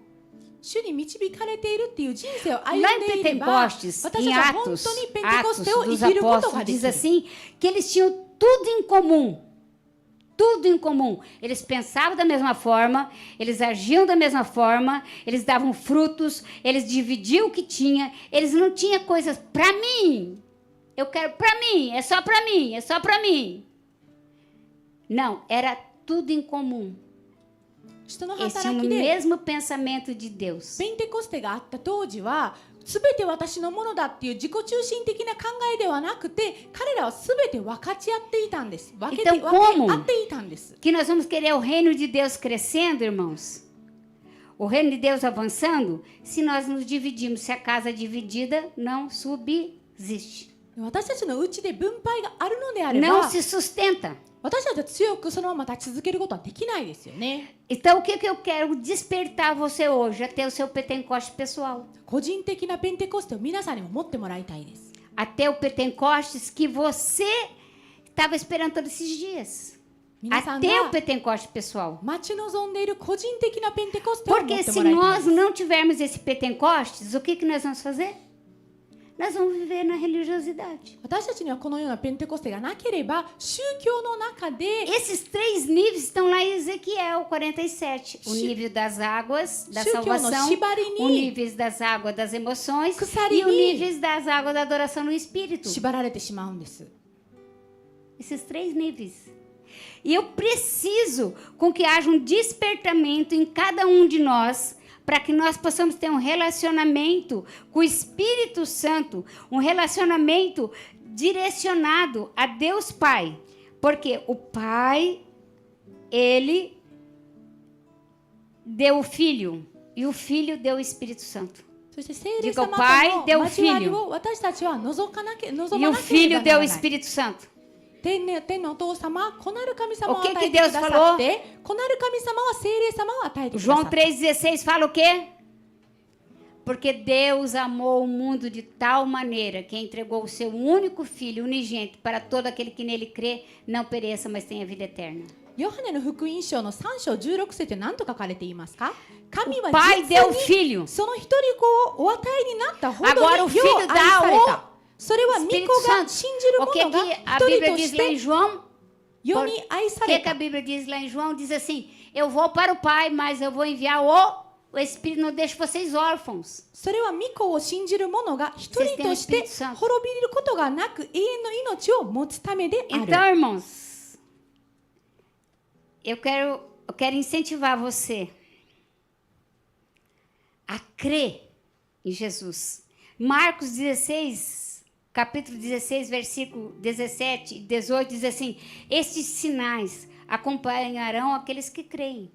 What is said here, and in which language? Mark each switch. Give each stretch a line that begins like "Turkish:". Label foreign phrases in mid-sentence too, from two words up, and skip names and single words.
Japanese: 主に導かれているっていう人生を歩
Portuguese: Lá
Japanese: ん
Portuguese: em
Japanese: でいれば、
Portuguese: Pentecostes,
Japanese: 私たち
Portuguese: em
Japanese: は本
Portuguese: Atos,
Japanese: 当にペンテコ
Portuguese: Atos
Japanese: ステを生
Portuguese: dos
Japanese: きることが
Portuguese: Apóstolos,
Japanese: でき
Portuguese: diz
Japanese: る。
Portuguese: assim, que eles tinham tudo em comum. Tudo em comum. Eles pensavam da mesma forma, eles agiam da mesma forma, eles davam frutos, eles dividiam o que tinha, eles não tinham coisas para mim. Eu quero para mim, é só para mim, é só para mim. Não, era tudo em comum.
Japanese: 人の
Portuguese: Eles tinham
Japanese: 働
Portuguese: o
Japanese: きで
Portuguese: mesmo pensamento de Deus.
Japanese: ペンテコステがあった当時は全て私のものだっていう自己中心的な考えではなくて、彼らは全て分かち合っていたんです。分けて
Portuguese: Então,
Japanese: 分け
Portuguese: como
Japanese: 合っていたんです。
Portuguese: que nós vamos querer o reino de Deus crescendo, irmãos? O reino de Deus avançando, se nós nos dividimos, se a casa é dividida, não subsiste.
Japanese: 私たちのうちで分配があるのであれ
Portuguese: Não
Japanese: ば、
Portuguese: se sustenta.
Japanese: 私たちは強くそのまま立ち続けることはできないですよね。
Portuguese: Então, o que eu quero despertar você hoje? A ter o seu Pentecoste pessoal.
Japanese: 個人的なペンテコステを皆さんにも持ってもらいたいです。
Portuguese: A ter o Pentecostes que você estava esperando todos esses dias.
Japanese: 皆さ
Portuguese: A
Japanese: ん
Portuguese: ter o
Japanese: が
Portuguese: Pentecoste pessoal.
Japanese: 待ち望んでいる個人的なペンテコステを持っ
Portuguese: Porque
Japanese: て
Portuguese: se
Japanese: もらいたい
Portuguese: nós
Japanese: です
Portuguese: não tivermos esse Pentecostes, o que nós vamos fazer? Nós vamos viver na religiosidade.
Japanese: 私たちにはこのようなペンテコステがなければ宗教の中で
Portuguese: Esses 3 níveis estão lá em Ezequiel 47. O nível das águas da salvação, o nível das águas das emoções e o nível das águas da adoração no Espírito.
Japanese: 縛られてしまうんです。
Portuguese: Esses 3 níveis. E eu preciso com que haja um despertamento em cada um de nós para que nós possamos ter um relacionamento com o Espírito Santo, um relacionamento direcionado a Deus Pai. Porque o Pai, Ele deu o Filho e o Filho deu o Espírito Santo.
Japanese: そして聖霊
Portuguese: Diga o
Japanese: 様
Portuguese: Pai
Japanese: と
Portuguese: deu
Japanese: の
Portuguese: o
Japanese: 交わり
Portuguese: Filho
Japanese: を私たちは望まなけれ
Portuguese: E
Japanese: ば
Portuguese: o
Japanese: な
Portuguese: Filho
Japanese: ら
Portuguese: deu o
Japanese: ない。
Portuguese: Espírito Santo.
Japanese: 天のお父様、子なる神様を
Portuguese: O que
Japanese: 与
Portuguese: que
Japanese: えてくだ
Portuguese: Deus
Japanese: さ
Portuguese: falou?
Japanese: って子なる神様は聖霊様を与えてくださ
Portuguese: João
Japanese: った。
Portuguese: 3,16 fala o quê? Porque Deus amou o mundo de tal maneira que entregou o seu único Filho unigênito para todo aquele que nele crê, não pereça, mas tenha vida eterna.
Japanese: ヨハネの福音書の3章16節で何と書かれていますか？神は
Portuguese: O pai
Japanese: 実
Portuguese: deu
Japanese: に
Portuguese: filho.
Japanese: その一人子をお与えになったほど
Portuguese: Agora o
Japanese: によ
Portuguese: filho
Japanese: う愛
Portuguese: dá
Japanese: され
Portuguese: o
Japanese: た。それは御
Portuguese: Espírito
Japanese: 子が
Portuguese: Santo.
Japanese: 信じる
Portuguese: O que
Japanese: 者が
Portuguese: que a
Japanese: 一人
Portuguese: Bíblia
Japanese: と
Portuguese: diz
Japanese: し
Portuguese: lá em
Japanese: て
Portuguese: João?
Japanese: 世に愛さ
Portuguese: O que
Japanese: れ
Portuguese: que a
Japanese: た。
Portuguese: Bíblia diz lá em João? Diz assim: eu vou para o Pai, mas eu vou enviar o Espírito, não deixe vocês órfãos.
Japanese: それは御子を信じる者が一人として滅びることがなく永遠の命を持つためである。
Portuguese: Então, irmãos, eu quero incentivar você a crer em Jesus. Marcos 16, capítulo 16, versículo 17 e 18, diz assim: estes sinais acompanharão aqueles que creem.